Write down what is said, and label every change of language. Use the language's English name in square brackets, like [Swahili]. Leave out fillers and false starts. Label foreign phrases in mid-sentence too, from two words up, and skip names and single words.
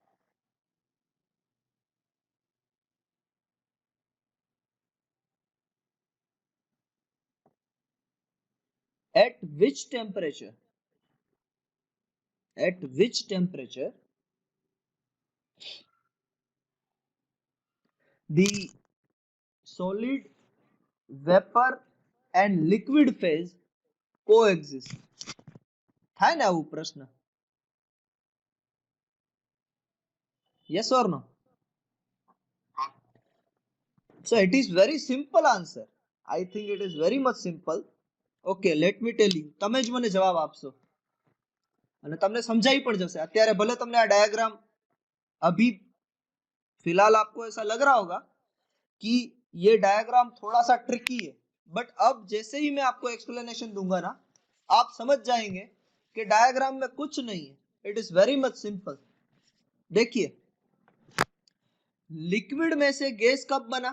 [English] at which temperature the solid, vapor and liquid phase coexist. [Gujarati] થાય ને આવું પ્રશ્ન? [English] Yes or no? So it is very simple answer. I think it is very much simple. Okay, let me tell you. [Gujarati] તમે જ મને જવાબ આપશો અને તમને સમજાઈ પણ જશે. અત્યારે ભલે તમને આ ડાયાગ્રામ [Hindi] अभी फिलहाल आपको ऐसा लग रहा होगा कि ये डायग्राम थोड़ा सा ट्रिकी है, बट अब जैसे ही मैं आपको एक्सप्लेनेशन दूंगा ना, आप समझ जाएंगे कि डायग्राम में कुछ नहीं है. [English] it is very much simple. [Hindi] देखिए, लिक्विड में से गैस कब बना?